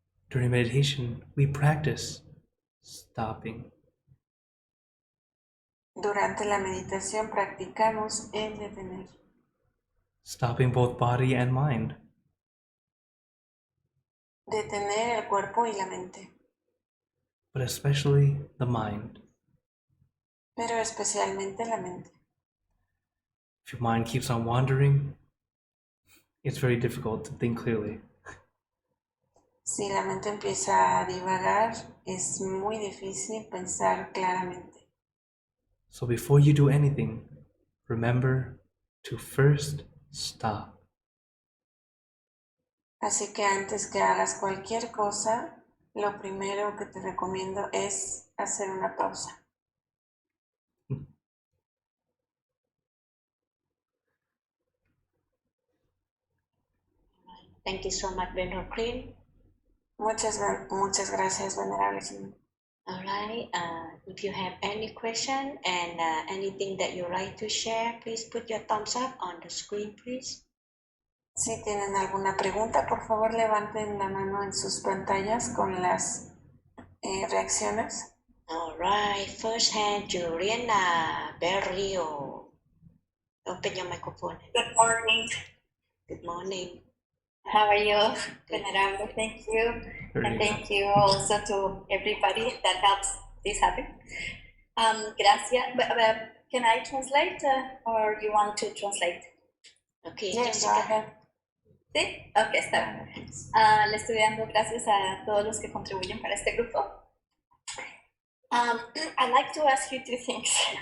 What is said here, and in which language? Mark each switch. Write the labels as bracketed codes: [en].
[en] During meditation, we practice stopping. [es] Durante la meditación practicamos el detener. [en] Stopping both body and mind. [es] Detener el cuerpo y la mente. [en] But especially the mind. [es] Pero especialmente la mente. [en] If your mind keeps on wandering, it's very difficult to think clearly. [es] Si la mente empieza a divagar, es muy difícil pensar claramente. [en] So before you do anything, remember to first stop. [es] Así que antes que hagas cualquier cosa, lo primero que te recomiendo es hacer una pausa. [en] Thank you so much, Venerable Klint. [es] Muchas gracias, Venerable Klint. [en] All right. If you have any question and anything that you like to share, please put your thumbs up on the screen, please. [es] Si tienen alguna pregunta, por favor levanten la mano en sus pantallas con las reacciones. [en] All right. First hand, Juliana Berrio. Open your microphone. Good morning. Good morning. How are you, Venerable? Thank you. And thank you also to everybody that helps this happen. [es] Gracias. [en] But can I translate or you want to translate? Okay, Yes, go Jessica. ahead. [es] Sí, ok, está bien. Le estoy dando gracias a todos los que contribuyen para este grupo. [en] I'd like to ask you two things.